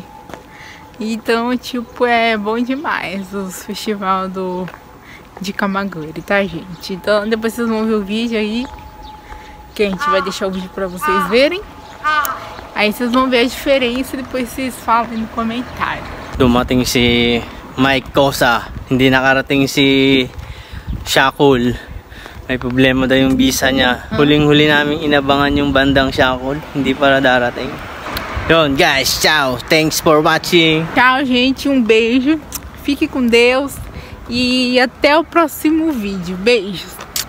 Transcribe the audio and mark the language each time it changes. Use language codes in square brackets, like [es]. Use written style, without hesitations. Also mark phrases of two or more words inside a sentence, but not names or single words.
[pt] Então, tipo, é bom demais os festivais do... de Camagüey, tá, gente? Então depois vocês vão ver o vídeo aí, que a gente vai deixar o vídeo pra vocês verem. Aí vocês vão ver a diferença e depois vocês falam no comentário. [tl] Dumating si Mike Cosa, hindi nakarating si Shakul. May problema daw yung visa niya. Huling-huli namin inabangan yung bandang Shakul, hindi para darating. Yun guys, [pt] tchau. [en] Thanks for watching. [pt] Tchau, gente. Um beijo. Fique com Deus. E até o próximo vídeo. Beijos.